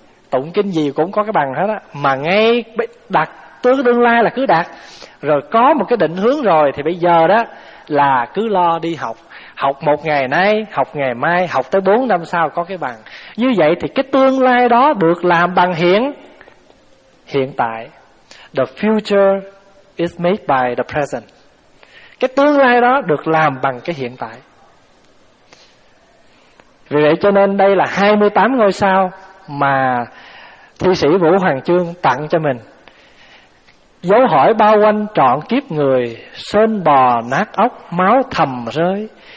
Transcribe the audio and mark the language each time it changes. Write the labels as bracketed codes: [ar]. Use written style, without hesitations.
[vi] Tụng kinh gì cũng có cái bằng hết á. Mà ngay đặt tới tương lai là cứ đặt, rồi có một cái định hướng rồi thì bây giờ đó là cứ lo đi học. Học một ngày nay, học ngày mai, học tới 4 năm sau có cái bằng. Như vậy thì cái tương lai đó được làm bằng hiện tại. [en] The future is made by the present. [vi] Cái tương lai đó được làm bằng cái hiện tại. Vì vậy cho nên đây là 28 ngôi sao mà thi sĩ Vũ Hoàng Chương tặng cho mình. Dấu hỏi bao quanh trọn kiếp người, sơn bò nát ốc máu thầm rơi.